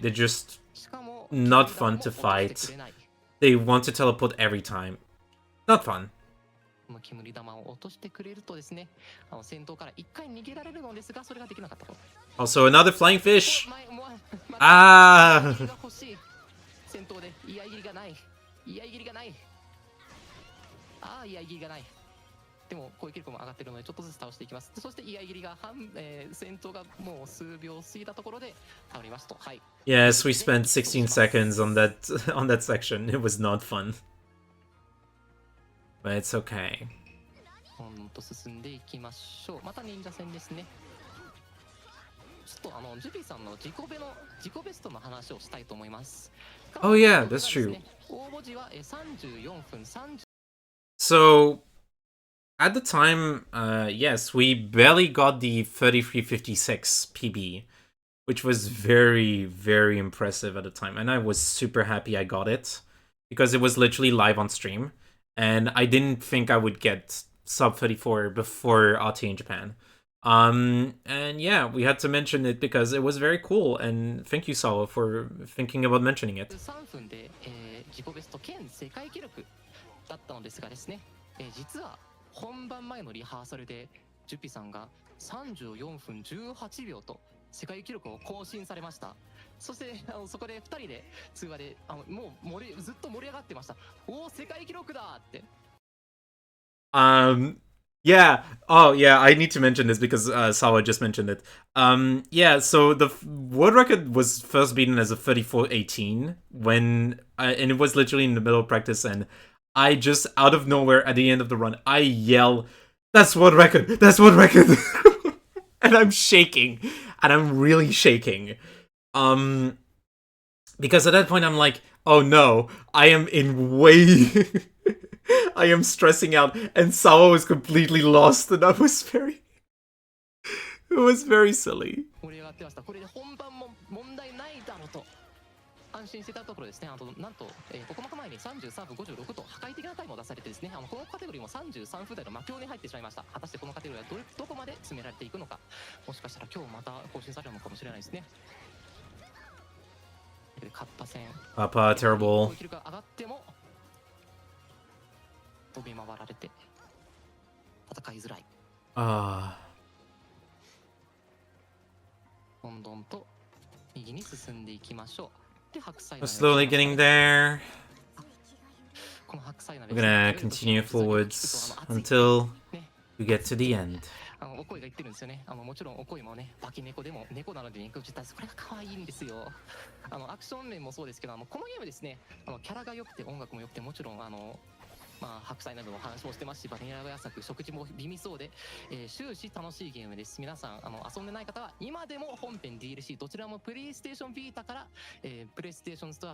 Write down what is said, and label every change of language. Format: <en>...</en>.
<en>They're just not fun to fight. They want to teleport every time. Not fun.</en> <ja>この煙玉を落としてくれるとですね、戦闘から1回逃げられるのですが、それができなかったと。</ja> <en>Also, another flying fish.</en> <ja>ああ。欲しい。戦闘で居合切りがない。居合切りがない。ああ、居合切りがない。でも攻撃力も上がってるのでちょっとずつ倒していきます。そして居合切りが戦闘がもう数秒過ぎたところで倒れますと。はい。</ja> <en>Yes, we spent 16 seconds on that section. It was not fun. But it's okay.</en> <ja>と進んでいきましょう。また忍者戦ですね。ちょっとジュピさんの自己ベストの話をしたいと思います。</ja> <en>Oh yeah, that's true.</en> <ja>応募時は34分30。</ja> <en>So, at the time, yes, we barely got the 3356 PB, which was very, very impressive at the time. And I was super happy I got it, because it was literally live on stream. And I didn't think I would get sub 34 before RTA in Japan. And yeah, we had to mention it because it was very cool. And thank you, Sawa, for thinking about mentioning it.</en> <ja>3分で、自己ベスト兼世界記録だったのですがですね、実は本番前のリハーサルでジュピさんが34分18秒と世界記録を更新されました。そしてそこで2人で通話でもうずっと盛り上がってました。おお、世界記録だって。</ja> <en>Yeah. Oh, yeah. I need to mention this because Sawa just mentioned it. Yeah. So the world record was first beaten as a 34:18 when, and it was literally in the middle of practice, and I just out of nowhere at the end of the run, I yell, "That's world record! That's world record!" And I'm shaking, and I'm really shaking, because at that point I'm like, "Oh no, I am in way." I am stressing out, and Sawa was completely lost, and I was very... It was very silly.</en> <ja>盛り上がってました。これで本番も問題ないだろうと安心してたところですね。なんと、9日前に33分56と破壊的なタイムを出されてですね、このカテゴリーも33分台の魔境に入ってしまいました。果たしてこのカテゴリーはどこまで詰められていくのか、もしかしたら今日また更新されるのかもしれないですね。カッパ戦。</ja> <en>Papa, terrible.</en> <ja>攻撃力が上がっても飛び回られて戦いづらい。どんどんと右に進んでいきましょう。で、白菜。</ja> <en>We're slowly getting there.</en> <ja>この白菜鍋。</ja> <en>We're gonna continue forwards until we get to the end.</en> <ja>お声が言ってるんですよね。もちろんお声もね、化け猫でも猫なので肉打ちたいです。これが可愛いんですよ。アクション面もそうですけど、このゲームですね、キャラが良くて音楽も良くて、もちろん白菜などの話もしてますし、バニラ野菜、食事も美味そうで、終始楽しいゲームです。皆さん遊んでない方は今でも本編 DLC どちらもプレイステーションビータから、プレイステーションストア</ja>